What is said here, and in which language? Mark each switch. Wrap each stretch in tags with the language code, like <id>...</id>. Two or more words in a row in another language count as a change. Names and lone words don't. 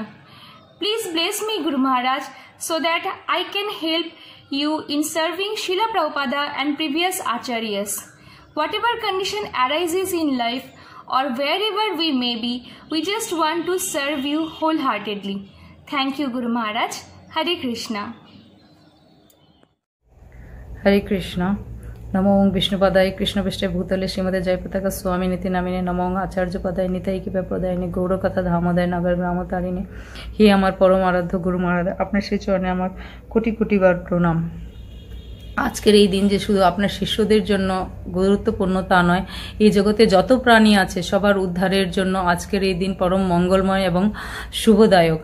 <en>Please bless me Guru Maharaj so that I can help you in serving Srila Prabhupada and previous Acharyas. Whatever condition arises in life or wherever we may be, we just want to serve you wholeheartedly. Thank you Guru Maharaj. Hare Krishna.</en> <sa>Hare Krishna. नमो ओं विष्णुपदाय कृष्णपृष्ठे भूतले श्रीमते जयपताका स्वामी नीति नामिने नमो ओं आचार्यपदाय निताई कृपा प्रदायिनी गौरकथा धामोदय नगर ग्रामतारिणी</sa> <bn>হে আমার পরম আরাধ্য গুরু মহারাজ, আপনার সেই চরণে আমার কোটি কোটি বার প্রণাম। আজকের এই দিন যে শুধু আপনার শিষ্যদের জন্য গুরুত্বপূর্ণ তা নয়, এই জগতে যত প্রাণী আছে সবার উদ্ধারের জন্য আজকের এই দিন পরম মঙ্গলময় এবং শুভদায়ক।</bn>